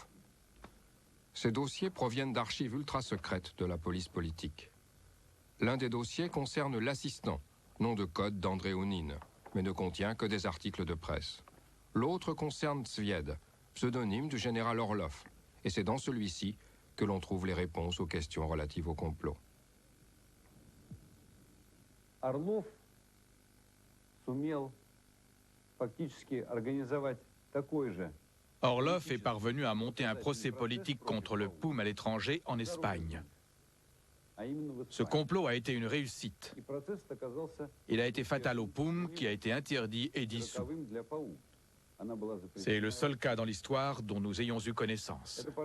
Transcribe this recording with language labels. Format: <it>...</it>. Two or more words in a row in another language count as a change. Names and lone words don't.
<fr>Ces dossiers proviennent d'archives ultra-secrètes de la police politique. L'un des dossiers concerne l'assistant, nom de code d'André Ounine, mais ne contient que des articles de presse. L'autre concerne Tzvied, pseudonyme du général Orlov, et c'est dans celui-ci que l'on trouve les réponses aux questions relatives au complot.</fr> <ru>Орлов сумел фактически организовать такой же.</ru> <fr>Orlov est parvenu à monter un procès politique contre le POUM à l'étranger en Espagne. Ce complot a été une réussite. Il a été fatal au POUM qui a été interdit et dissous. C'est le seul cas dans l'histoire dont nous ayons eu connaissance.</fr>